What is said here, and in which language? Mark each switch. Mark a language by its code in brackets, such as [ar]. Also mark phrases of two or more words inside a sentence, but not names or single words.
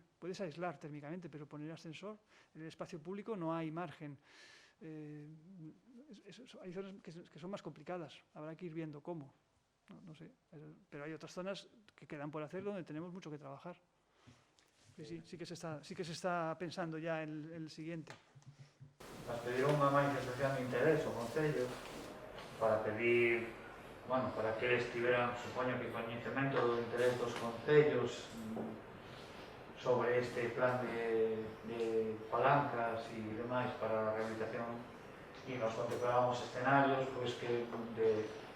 [es] Puedes aislar térmicamente, pero poner ascensor en el espacio público no hay margen. Hay zonas que son más complicadas. Habrá que ir viendo cómo. No sé, pero hay otras zonas que quedan por hacer donde tenemos mucho que trabajar. Sí que se está pensando ya en el siguiente. [gl] Nos pediron unha manifestación de interés ao Concello para pedir, bueno, para que eles tiveran, supoño que coñecemento do interés dos concellos sobre este plan de palancas e demais para a rehabilitación, e nos contemplamos escenarios pois que de